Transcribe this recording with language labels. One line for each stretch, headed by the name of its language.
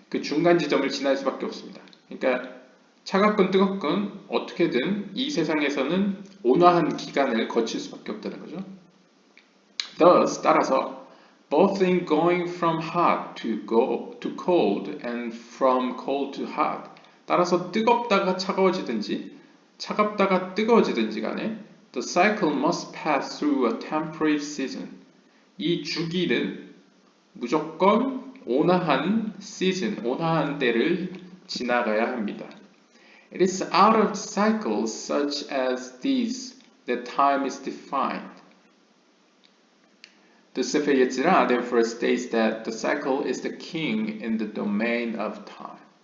Korean: 그 중간 지점을 지날 수밖에 없습니다. 그러니까 차갑건 뜨겁건 어떻게든 이 세상에서는 온화한 기간을 거칠 수밖에 없다는 거죠.
English: Thus,
Korean: 따라서
English: both in going from hot to cold and from cold to hot,
Korean: 따라서 뜨겁다가 차가워지든지 차갑다가 뜨거워지든지 간에
English: the cycle must pass through a temperate season.
Korean: 이 주기는 무조건 온화한 season, 온화한 때를 지나가야 합니다.
English: It is out of cycles such as these that time is defined. The Sefer Yetzirah therefore states that the cycle is the king in the domain of time.